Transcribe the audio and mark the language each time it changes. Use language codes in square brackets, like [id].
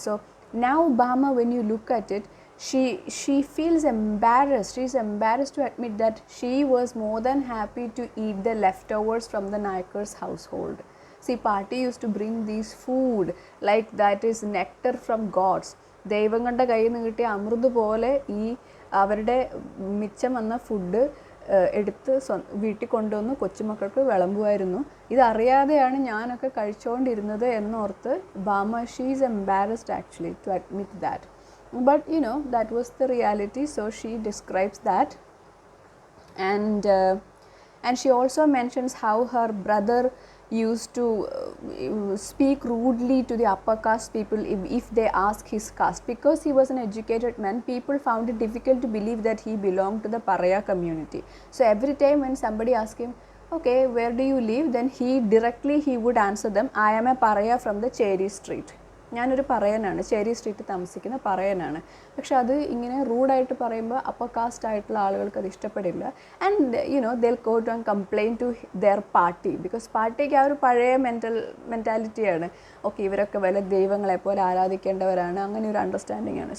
[en] So now Bama, when you look at it, she feels embarrassed. She is embarrassed to admit that she was more than happy to eat the leftovers from the Nayakar's household. See, Pati used to bring these food like that is nectar from gods. [ml] ദൈവങ്ങളുടെ കയ്യിൽ നിന്ന് കിട്ടിയ അമൃത് പോലെ ഈ അവരുടെ മിച്ചം വന്ന food എടുത്ത് വീട്ടിൽ കൊണ്ടുവന്ന് കൊച്ചുമക്കൾക്ക് വിളമ്പുമായിരുന്നു. ഇതറിയാതെയാണ് ഞാനൊക്കെ കഴിച്ചുകൊണ്ടിരുന്നത് എന്നോർത്ത് [en] Bama, she is embarrassed actually to admit that. But you know, that was the reality. So she describes that, and she also mentions how her brother used to speak rudely to the upper caste people if they ask his caste. Because he was an educated man, people found it difficult to believe that he belonged to the Paraya community. So every time when somebody asked him, okay, where do you live, then he would answer them, I am a Paraya from the Cherry Street. [ml] ഞാനൊരു പറയനാണ്, ചേരി സ്ട്രീറ്റിൽ താമസിക്കുന്ന പറയനാണ്. പക്ഷെ അത് ഇങ്ങനെ റൂഡായിട്ട് പറയുമ്പോൾ upper cast ആയിട്ടുള്ള ആളുകൾക്ക് അത് ഇഷ്ടപ്പെടില്ല. [en] and you know, they will go to and complain to their party, because [ml] പാർട്ടിക്ക് ആ ഒരു പഴയ മെൻറ്റാലിറ്റിയാണ്. ഓക്കെ, ഇവരൊക്കെ വല്ല ദൈവങ്ങളെ പോലെ ആരാധിക്കേണ്ടവരാണ്, അങ്ങനെ ഒരു അണ്ടർസ്റ്റാൻഡിംഗ് ആണ്.